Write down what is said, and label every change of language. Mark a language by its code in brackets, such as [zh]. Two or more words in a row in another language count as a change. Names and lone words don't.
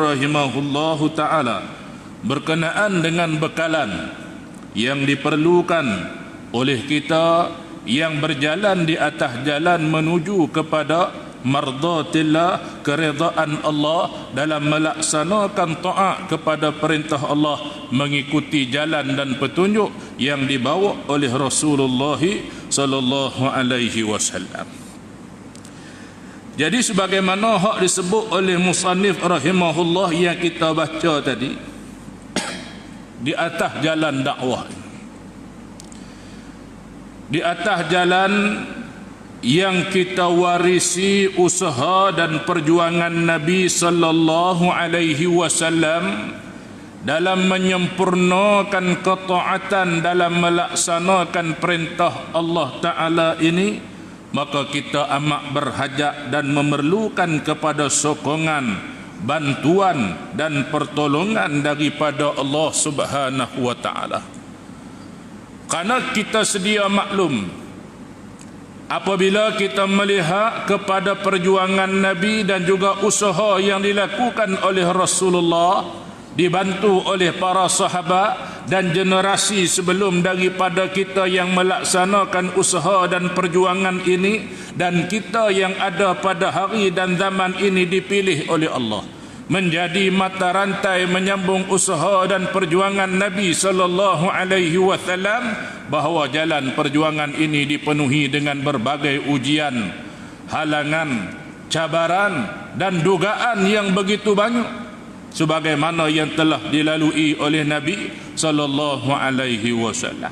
[ar] رحمه الله تعالى [ms] berkenaan dengan bekalan yang diperlukan oleh kita yang berjalan di atas jalan menuju kepada mardatillah, keredaan Allah, dalam melaksanakan taat kepada perintah Allah, mengikuti jalan dan petunjuk yang dibawa oleh Rasulullah [ar] صلى الله عليه وسلم. [ms] Jadi sebagaimana hak disebut oleh musannif rahimahullah yang kita baca tadi, di atas jalan dakwah, di atas jalan yang kita warisi usaha dan perjuangan Nabi [ar] صلى الله عليه وسلم [ms] dalam menyempurnakan ketaatan dalam melaksanakan perintah Allah Ta'ala ini, maka kita amat berhajat dan memerlukan kepada sokongan, bantuan dan pertolongan daripada Allah [ar] سبحانه وتعالى. [ms] Karena kita sedia maklum, apabila kita melihat kepada perjuangan Nabi dan juga usaha yang dilakukan oleh Rasulullah, dibantu oleh para sahabat dan generasi sebelum daripada kita yang melaksanakan usaha dan perjuangan ini, dan kita yang ada pada hari dan zaman ini dipilih oleh Allah menjadi mata rantai menyambung usaha dan perjuangan Nabi [ar] صلى الله عليه وسلم, [ms] bahawa jalan perjuangan ini dipenuhi dengan berbagai ujian, halangan, cabaran dan dugaan yang begitu banyak, sebagaimana yang telah dilalui oleh Nabi [ar] صلى الله عليه وسلم.